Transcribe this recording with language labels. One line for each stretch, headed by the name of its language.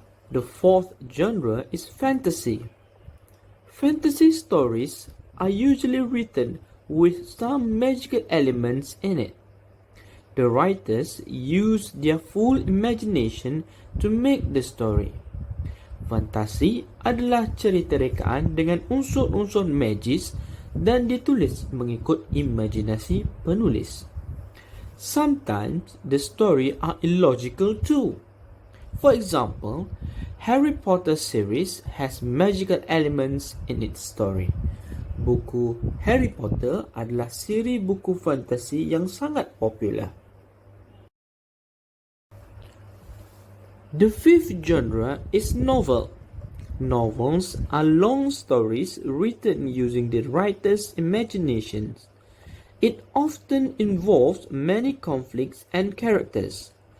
English: The fourth genre is fantasy. Fantasy stories are usually written with some magical elements in it. The writers use their full imagination to make the story.
Malay: Fantasi adalah cerita rekaan dengan unsur-unsur magis dan ditulis mengikut imajinasi penulis.
English: Sometimes the story are illogical too. For example, Harry Potter series has magical elements in its story.
Malay: Buku Harry Potter adalah siri buku fantasi yang sangat popular.
English: The fifth genre is novel. Novels are long stories written using the writer's imaginations. It often involves many conflicts and characters.